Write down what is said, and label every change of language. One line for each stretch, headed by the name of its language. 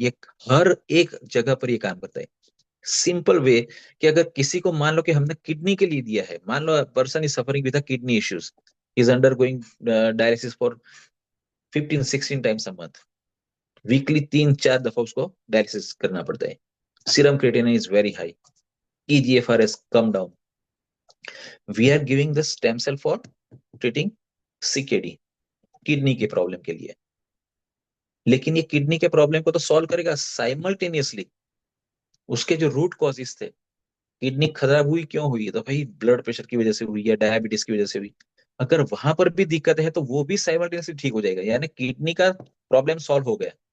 Hindi: ये हर एक जगह पर ये काम करता है। सिंपल वे कि अगर किसी को मान लो कि हमने किडनी के लिए दिया है, मान low
English: person is suffering with kidney issues, is undergoing dialysis for 15-16 times a month,
Hindi: weekly 3-4 दफा उसको डायलिसिस करना पड़ता है।
English: Serum creatinine is very high, EGFR has come down. We are giving the stem cell for treating CKD,
Hindi: kidney के problem के लिए। लेकिन ये किडनी के प्रॉब्लम को तो सॉल्व करेगा साइमल्टेनियसली। उसके जो रूट कॉजेस थे, किडनी खराब हुई क्यों हुई, तो भाई ब्लड प्रेशर की वजह से हुई या डायबिटीज की वजह से हुई। अगर वहां पर भी दिक्कत है तो वो भी साइमल्टेनियसली ठीक हो जाएगा, यानी किडनी का प्रॉब्लम सॉल्व हो गया।